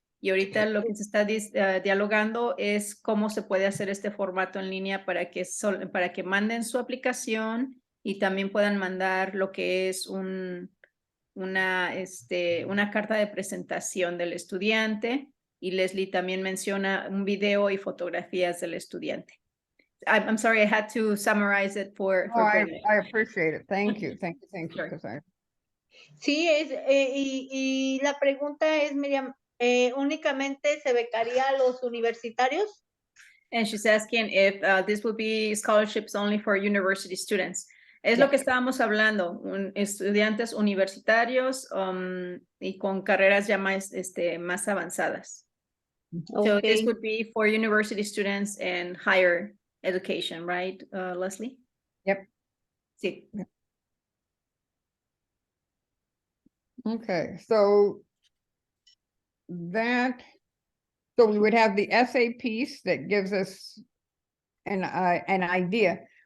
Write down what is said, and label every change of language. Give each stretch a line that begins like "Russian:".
Spanish: Y ahorita lo que se está dialogando es cómo se puede hacer este formato en línea para que manden su aplicación y también puedan mandar lo que es una carta de presentación del estudiante, y Leslie también menciona un video y fotografías del estudiante.
English: I'm sorry, I had to summarize it for Brenda. I appreciate it. Thank you. Thank you. Sure. 'Cause
Spanish: Sí, y la pregunta es, Miriam, ¿únicamente se becaría a los universitarios?
English: And she's asking if this would be scholarships only for university students.
Spanish: Es lo que estábamos hablando, estudiantes universitarios y con carreras ya más avanzadas.
English: So this would be for university students and higher education, right, Leslie? Yep.
Spanish: Sí.
English: Okay, so we would have the essay piece that gives us an idea.